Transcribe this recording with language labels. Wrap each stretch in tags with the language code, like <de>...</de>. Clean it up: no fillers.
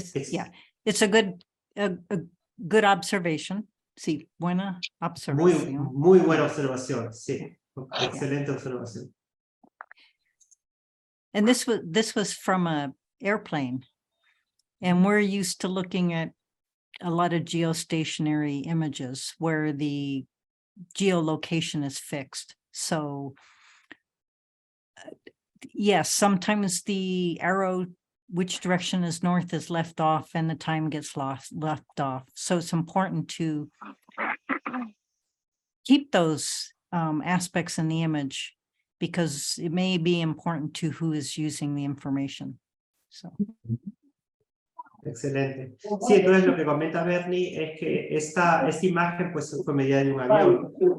<en>Yeah, it's a good observation.</en> <es>Sí, buena observación. Muy buena observación, sí. Excelente observación.</es> <en>And this was from a airplane. And we're used to looking at a lot of geostationary images where the geolocation is fixed. So yes, sometimes the arrow, which direction is north, is left off and the time gets left off. So it's important to keep those aspects in the image because it may be important to who is using the information. So.</en> <es>Excelente. Sí, entonces lo que comenta Bernie es que esta imagen pues fue medida de un avión.</es>